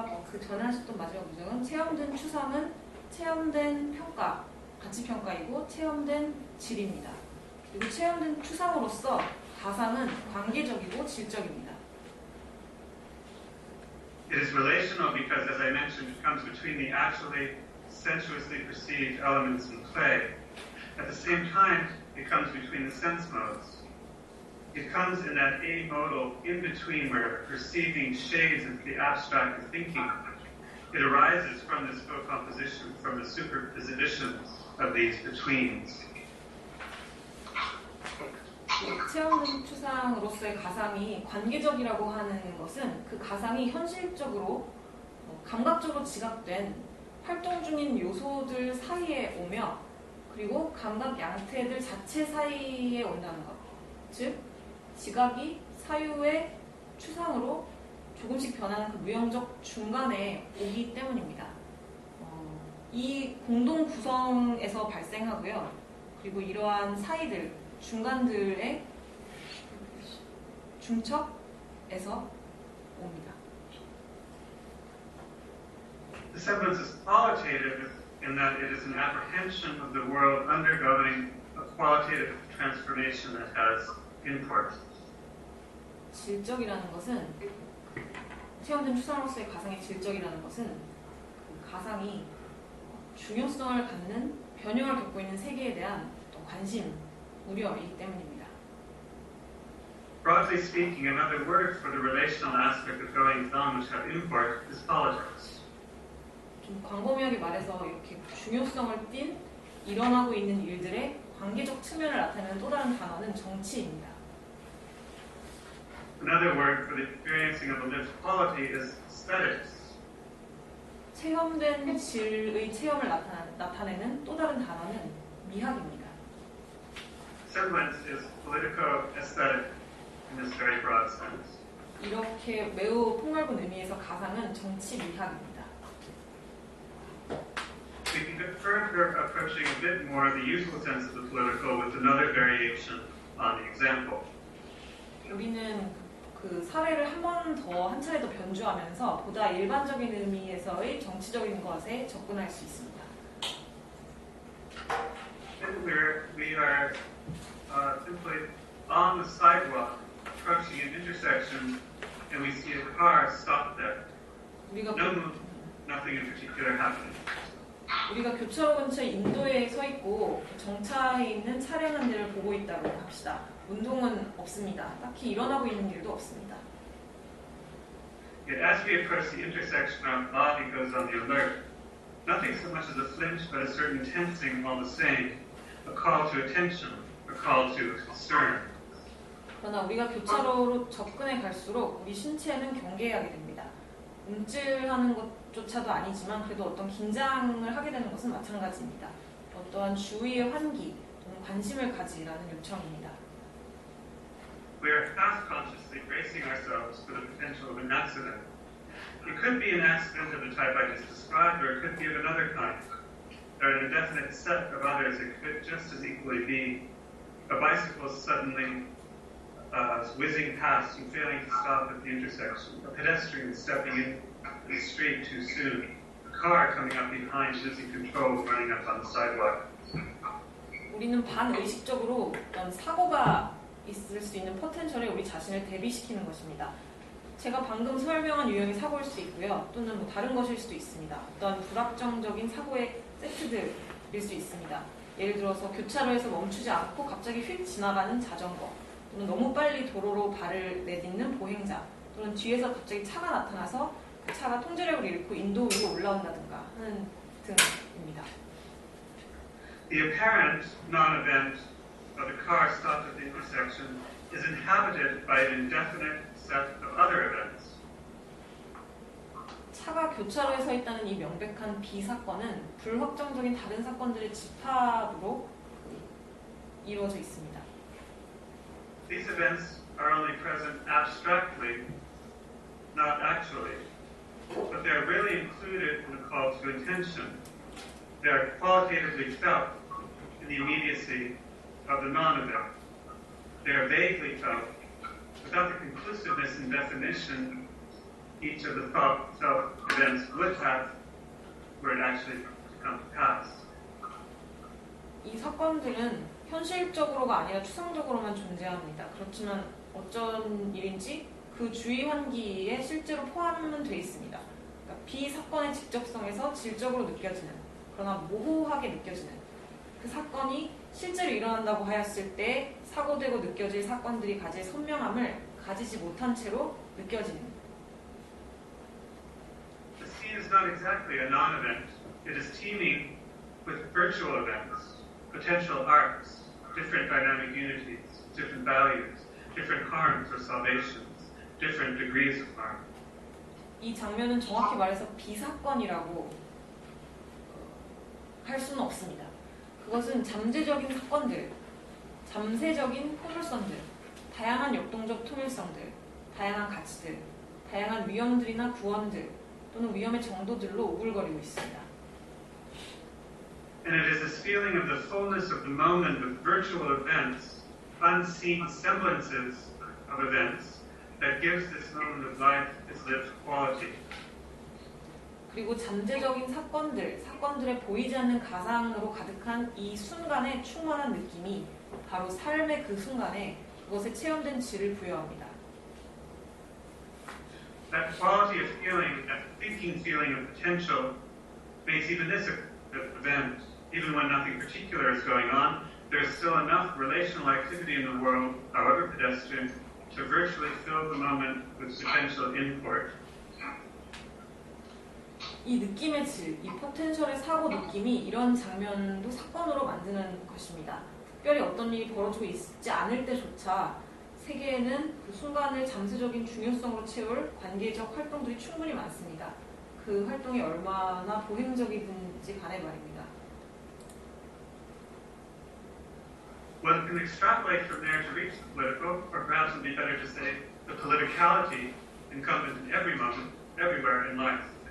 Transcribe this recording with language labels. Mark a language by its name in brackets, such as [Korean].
[Korean] 그 전에 하셨던 마지막 구정은 체험된 추상은 체험된 평가, 가치평가이고 체험된 질입니다. 그리고 체험된 추상으로서 가상은 관계적이고 질적입니다. [English] It is relational because, as I mentioned, it comes between the actually sensuously perceived elements in play. At the same time, it comes between the sense modes. It comes in that amodal in-between where perceiving shades into the abstract of thinking. It arises from this co-composition, from the superposition of these betweens. [Korean] 체험된 추상으로서의 가상이 관계적이라고 하는 것은 그 가상이 현실적으로 감각적으로 지각된 활동 중인 요소들 사이에 오며 그리고 감각 양태들 자체 사이에 온다는 것. 즉, 지각이 사유의 추상으로 조금씩 변하는 그 무형적 중간에 오기 때문입니다. 이 공동 구성에서 발생하고요. 그리고 이러한 사이들, 중간들의 중첩에서 옵니다. [English] The semblance is qualitative in that it is an apprehension of the world undergoing a qualitative transformation that has import. [Korean] 질적이라는 것은 체험된 추상으로서의 가상의 질적이라는 것은 그 가상이 중요성을 갖는 변형을 겪고 있는 세계에 대한 또 관심, 우려이기 때문입니다. [English] Broadly speaking, another word for the relational aspect of goings on which have import is politics. [Korean] 좀 광범위하게 말해서 이렇게 중요성을 띤 일어나고 있는 일들의 관계적 측면을 나타내는 또 다른 단어는 정치입니다. [English] Another word for the experiencing of a lived quality is aesthetics. [Korean] 체험된 질의 체험을 나타내는 또 다른 단어는 미학입니다. [English] Semblance is politico-aesthetic in this very broad sense. [Korean] 이렇게 매우 폭넓은 의미에서 가상은 정치 미학입니다. [English] We can get further approaching a bit more the usual sense of the political with another variation on the example. [Korean] 우리는 그 사례를 한 차례 더 변주하면서 보다 일반적인 의미에서의 정치적인 것에 접근할 수 있습니다. [English] We are simply on the sidewalk approaching an intersection and we see a car stopped there. Nothing in particular happening. [Korean] 우리가 교차로 근처 인도에 서 있고 정차해 있는 차량 한 대를 보고 있다고 합시다. 운동은 없습니다. 딱히 일어나고 있는 일도 없습니다. [English] Yet as we approach the intersection, our body goes on the alert. Nothing so much as a flinch, but a certain tensing all the same. A call to attention, a call to concern. [Korean] 그러나 우리가 교차로로 접근해 갈수록 우리 신체는 경계하게 됩니다. 움찔하는 것조차도 아니지만 그래도 어떤 긴장을 하게 되는 것은 마찬가지입니다. 어떠한 주위의 환기 또는 관심을 가지라는 요청입니다. [English] We are fast consciously bracing ourselves for the potential of an accident. It could be an accident of the type I just described, or it could be of another kind. There are an indefinite set of others. It could just as equally be a bicycle suddenly whizzing past and failing to stop at the intersection, a pedestrian stepping into the street too soon, a car coming up behind losing control running up on the sidewalk. [Korean] 우리는 반의식적으로 어떤 사고가 있을 수 있는 포텐셜에 우리 자신을 대비시키는 것입니다. 제가 방금 설명한 유형의 사고일 수 있고요. 또는 뭐 다른 것일 수도 있습니다. 어떤 불확정적인 사고의 세트들일 수 있습니다. 예를 들어서 교차로에서 멈추지 않고 갑자기 휙 지나가는 자전거, 또는 너무 빨리 도로로 발을 내딛는 보행자, 또는 뒤에서 갑자기 차가 나타나서 그 차가 통제력을 잃고 인도 위로 올라온다든가 하는 등입니다. [English] The apparent non-event of the car stopped at the intersection is inhabited by an indefinite set of other events. [Korean] 차가 교차로에 서 있다는 이 명백한 비사건은 불확정적인 다른 사건들의 집합으로 이루어져 있습니다. [English] These events are only present abstractly, not actually, but they are really included in the call to attention. They are qualitatively felt in the immediacy of the non-event. They are vaguely felt without the conclusiveness and definition each of the felt events would have were it actually to come to pass. [Korean] 이 사건들은 현실적으로가 아니라 추상적으로만 존재합니다. 그렇지만 어쩐 일인지 그 주위 환기에 실제로 포함은 돼 있습니다. 그러니까 비사건의 직접성에서 질적으로 느껴지는, 그러나 모호하게 느껴지는 그 사건이 실제로 일어난다고 하였을 때 사고되고 느껴질 사건들이 가질 선명함을 가지지 못한 채로 느껴지는. [English] The scene is not exactly a non-event. It is teeming with virtual events, potential arcs, different dynamic unities, different values, different harms or salvations, different degrees of harm. [Korean] 이 장면은 정확히 말해서 비사건이라고 할 수는 없습니다. 그것은 잠재적인 사건들, 잠세적인 포물선들, 다양한 역동적 통일성들, 다양한 가치들, 다양한 위험들이나 구원들 또는 위험의 정도들로 우글거리고 있습니다. [English] And it is this feeling of the fullness of the moment with virtual events, unseen semblances of events, that gives this moment of life its lived quality. [Korean] 그리고 잠재적인 사건들의 보이지 않는 가상으로 가득한 이 순간의 충만한 느낌이 바로 삶의 그 순간에 그것에 체험된 질을 부여합니다. [English] That quality of feeling, that thinking feeling of potential, makes even this event, even when nothing particular is going on, there is still enough relational activity in the world, however pedestrian, to virtually fill the moment with potential import. [Korean] 이 느낌의 질, 이 포텐셜의 사고 느낌이 이런 장면도 사건으로 만드는 것입니다. 특별히 어떤 일이 벌어지고 있지 않을 때조차 세계에는 그 순간을 잠재적인 중요성으로 채울 관계적 활동들이 충분히 많습니다. 그 활동이 얼마나 보행적이든지 간에 말입니다. [English] One can extrapolate from there to reach the political, or perhaps it would be better to say the politicality incumbent in every moment, everywhere in life.